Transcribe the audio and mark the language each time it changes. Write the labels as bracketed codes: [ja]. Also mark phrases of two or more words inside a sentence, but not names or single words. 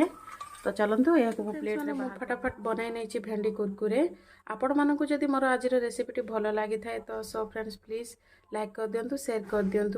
[or] ତ ଚାଲନ୍ତୁ ଏହା କୁ ପ୍ଲେଟ ରେ ଫଟାଫଟ ବନେଇ ନେଇ ଛି ଭେଣ୍ଡି କୁରକୁରେ। ଆପଣ ମାନଙ୍କୁ ଯଦି ମୋର ଆଜି ର ରେସିପିଟି ଭଲ ଲାଗି ଥାଏ ତ [en] so friends please [or] ଲାଇକ କରି ଦିଅନ୍ତୁ, ସେୟାର କରି ଦିଅନ୍ତୁ।